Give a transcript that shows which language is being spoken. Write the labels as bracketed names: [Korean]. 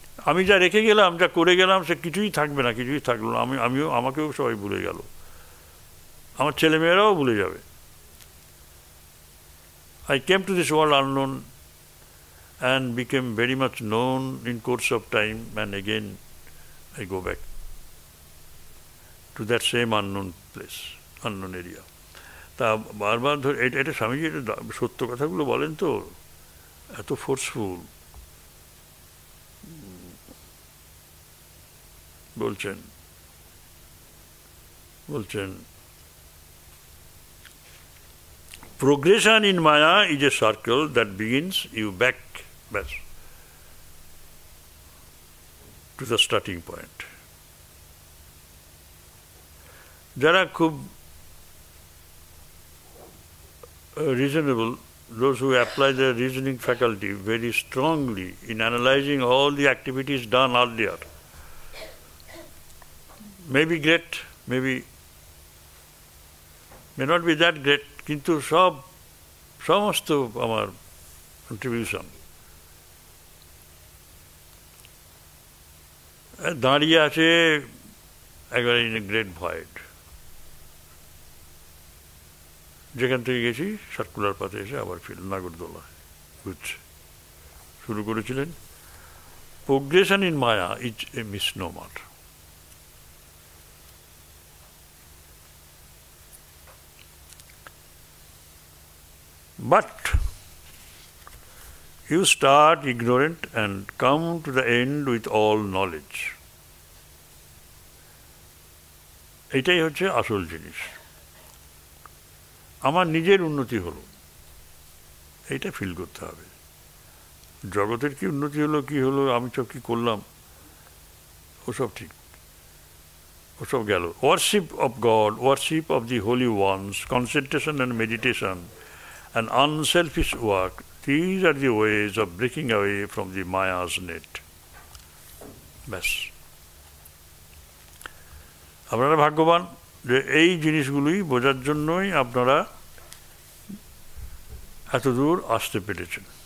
[Bangla] আমি যা রেখে গেলাম, যা করে গেলাম, সে কিছুই থাকবে না, কিছুই থাকলো না। আমাকেও সবাই ভুলে গেল, আমার ছেলেমেয়েরাও ভুলে যাবে। [English] I came to this world unknown and became very much known in course of time, and again I go back to that same unknown place, unknown area. [Bangla] তা বারবার ধরে এটা স্বামীজি এটা সত্য কথাগুলো বলেন তো, এত ফোর্সফুল। বলছেন [English] progression in Maya is a circle that begins you back to the starting point. যারা খুব reasonable, those who apply their reasoning faculty very strongly in analyzing all the activities done earlier, may be great, may not be that great, [Bangla] কিন্তু সমস্ত আমার contribution দাঁড়িয়ে আছে একবারে [English] In a great void. [Bangla] যেখান থেকে গেছি সার্কুলার পাতে এসে আবার ফিরল নাগরদোলা ঘুরছে। শুরু করেছিলেন, [English] progression in Maya is a misnomer. But you start ignorant and come to the end with all knowledge. [Bangla] এটাই হচ্ছে আসল জিনিস। আমার নিজের উন্নতি হলো, এইটা ফিল করতে হবে। জগতের কি উন্নতি হলো, কি হলো, আমি সব কি করলাম, ওসব ঠিক, ওসব গেল। [English] Worship of God, worship of the holy ones, concentration and meditation and unselfish work, these are the ways of breaking away from the Maya's net. [Bangla] ব্যাস, আপনারা ভাগ্যবান যে এই জিনিসগুলোই বোঝার জন্যই আপনারা এত দূর আসতে পেরেছেন।